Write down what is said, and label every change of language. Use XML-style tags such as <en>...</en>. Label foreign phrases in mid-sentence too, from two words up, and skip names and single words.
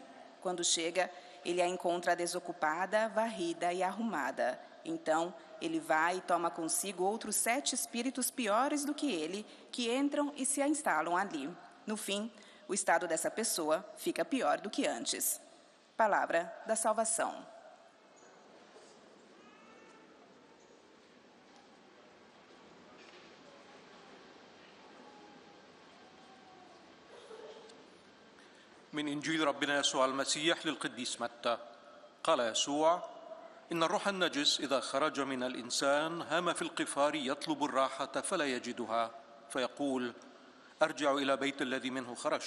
<pt>Quando chega, ele a encontra desocupada, varrida e arrumada. Então, ele vai e toma consigo outros 7 espíritos piores do que ele, que entram e se instalam ali. No fim, o estado dessa pessoa fica pior do que antes. Palavra da salvação.</pt> <ar>من إنجيل ربنا يسوع المسيح للقديس متى. قال يسوع: إن الروح النجس إذا خرج من الإنسان هام في القفار يطلب الراحة فلا يجدها، فيقول: أرجع إلى بيت الذي منه خرجت.</ar>